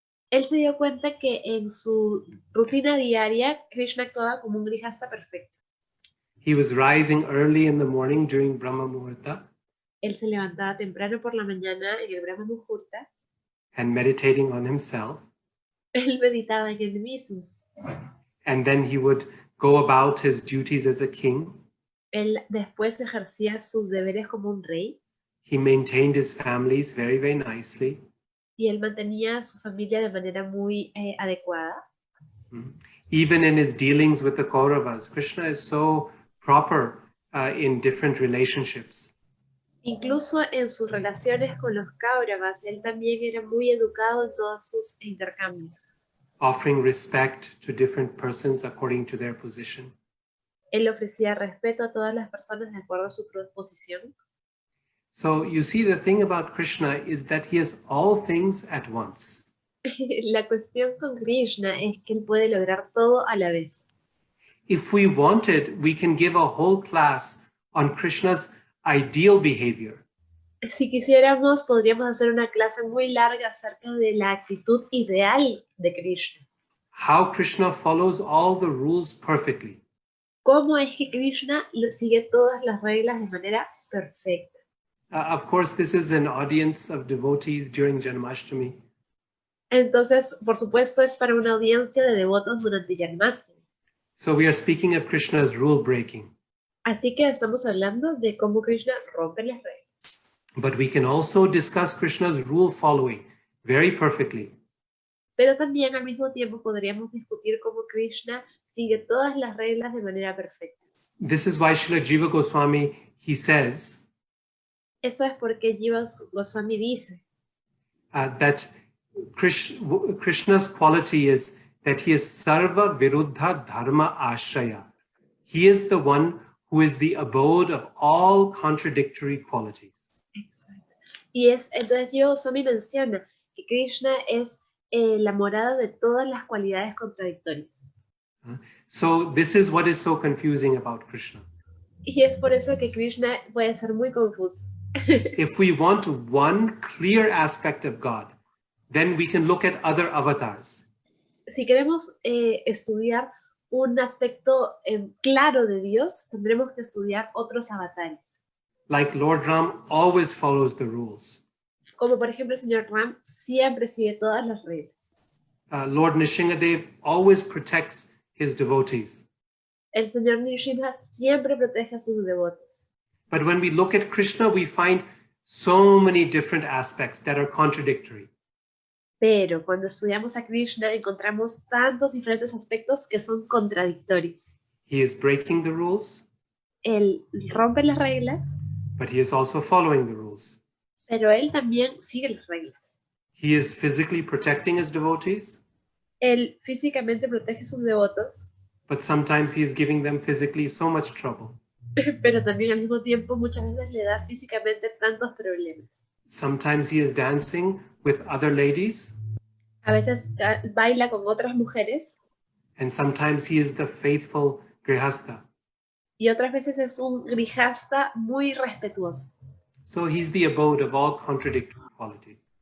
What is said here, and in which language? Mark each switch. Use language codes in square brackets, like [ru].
[es] él se dio cuenta que en su rutina diaria Krishna actuaba como un grihasta perfecto. [en] He was rising early in the morning during Brahma Muhurta [es] Él se levantaba temprano por la mañana en el Brahma Muhurta. [en] and meditating on himself. [es] Él meditaba en él mismo. [en] And then he would go about his duties as a king. [es] Él después ejercía sus deberes como un rey. [en] He maintained his families very, very nicely. [es] Y él mantenía a su familia de manera muy adecuada. [en] Even in his dealings with the Kauravas, Krishna is so proper in different relationships. [es] Incluso en sus relaciones con los Kauravas, él también era muy educado en todos sus intercambios. [en] Offering respect to different persons according to their position. [es] Él ofrecía respeto a todas las personas de acuerdo a su posición. [en] So you see, the thing about Krishna is that he has all things at once. [es] La cuestión con Krishna es que él puede lograr todo a la vez. [en] If we wanted, we can give a whole class on Krishna's ideal behavior. [es] Si quisiéramos, podríamos hacer una clase muy larga acerca de la actitud ideal de Krishna. [en] How Krishna follows all the rules perfectly. [es] ¿Cómo es que Krishna sigue todas las reglas de manera perfecta? [en] Of course, this is an audience of devotees during Janmastami. [es] Entonces, por supuesto, es para una audiencia de devotos durante Janmastami. [en] So we are speaking of Krishna's rule breaking. [es] Así que estamos hablando de cómo Krishna rompe las reglas. [en] But we can also discuss Krishna's rule following very perfectly. [es] Pero también al mismo tiempo podríamos discutir cómo Krishna sigue todas las reglas de manera perfecta. [en] This is why Srila Jiva Goswami, he says, [es] Eso es porque Jiva Goswami dice [en] that Krishna's quality is that he is [sa] sarva viruddha dharma ashraya. [en] He is the one who is the abode of all contradictory qualities. [es] Exacto. Y entonces Jiva Goswami menciona que Krishna es la morada de todas las cualidades contradictorias. [en] So this is what is so confusing about Krishna. [es] Y es por eso que Krishna puede ser muy confuso. [en] If we want one clear aspect of God, then we can look at other avatars. [es] Si queremos estudiar un aspecto claro de Dios, tendremos que estudiar otros avatares. [en] Like Lord Ram always follows the rules. [es] Como por ejemplo el señor Ram siempre sigue todas las reglas. [en] Lord Nishingadev always protects his devotees. [es] El señor Nrsimha siempre protege a sus devotos. [en] But when we look at Krishna, we find so many different aspects that are contradictory. [es] Pero cuando estudiamos a Krishna encontramos tantos diferentes aspectos que son contradictorios. [en] He is breaking the rules, [es] Él rompe las reglas, [en] but he is also following the rules. [es] pero él también sigue las reglas. [en] He is physically protecting his devotees, [es] Él físicamente protege a sus devotos, [en] but sometimes he is giving them physically so much trouble. [es] Pero también al mismo tiempo muchas veces le da físicamente tantos problemas. [en] Sometimes he is dancing with other ladies, [es] A veces baila con otras mujeres [en] and sometimes he is the faithful grihastha. [es] y otras veces es un grijasta muy respetuoso. [en] So he's the abode of all contradictory qualities.